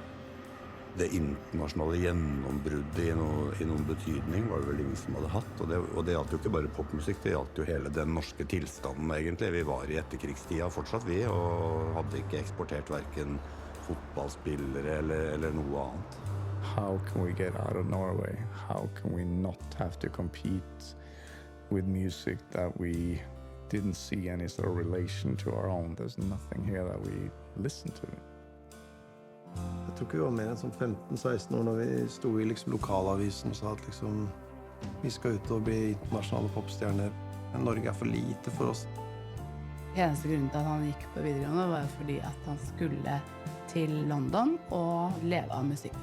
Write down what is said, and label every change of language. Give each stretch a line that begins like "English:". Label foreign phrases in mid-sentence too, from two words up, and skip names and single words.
Norwegian: Det internasjonale gjennombruddet i noen betydning var det vel ingen som hadde hatt. Og det gjaldt jo ikke bare popmusikk, det gjaldt jo hele den norske tilstanden egentlig. Vi var i etterkrigstida fortsatt vi, og hadde ikke eksportert hverken fotballspillere eller noe annet.
English: How can we get out of Norway? How can we not have to compete with music that we didn't see any sort of relation to our own? There's nothing here that we listen to.
Norwegian: Jeg tror ikke vi var mer enn sånn 15-16 år når vi sto i liksom lokalavisen og sa at liksom vi skal ut og bli internasjonale popstjerner. Men Norge er for lite for oss. Eneste grunnen til at han gikk på videregående var jo fordi at han skulle til London og leve av musikken.